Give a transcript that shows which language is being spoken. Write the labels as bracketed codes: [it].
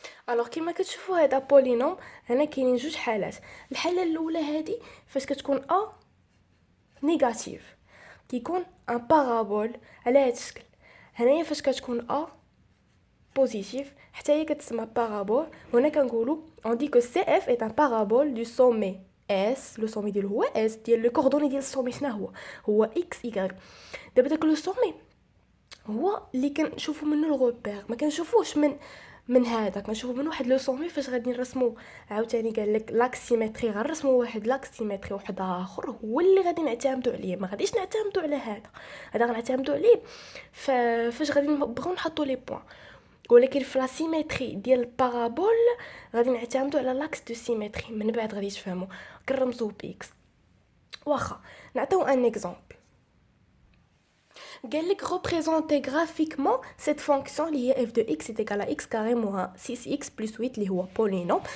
[ar] الوغ كما كتشوفوا هذا بولينوم، هنا كاينين جوج حالات. الحاله الاولى هذه فاش كتكون ا نيجاتيف كيكون ان بارابول على هذا الشكل. هنايا فاش كتكون ا positif حتى هي كتسمى بارابول. هنا كنقولوا [fr] on dit que CF est un parabole du sommet S. [ar] لو سومي ديالو هو S، ديال لو كوردوني ديال السومي شنو هو X Y. دابا داك لو سومي هو اللي كنشوفوا منه الغوبير، ما كنشوفوش من هذا، كنشوفوا من واحد لو سومي. فاش غادي نرسمو عاوتاني قال لك لاكسيمتري، غنرسمو واحد لاكسيمتري واحد اخر هو اللي غادي نعتمدوا عليه. ما غاديش نعتمدوا على هذا غنعتمدوا عليه فاش غادي نبغيو نحطوا لي بوين. ولكن في لا سيمتري ديال البارابول غادي نعتمدوا على لاكس دو سيمتري. من بعد غادي تفهموا كنرمزوه باكس. واخا نعطيو ان اكزامبل. قال لك [fr] représenter graphiquement cette fonction [ar] اللي هي [fr] f de x est égal à x carré moins 6x plus 8 [ar] اللي هو بولينوم.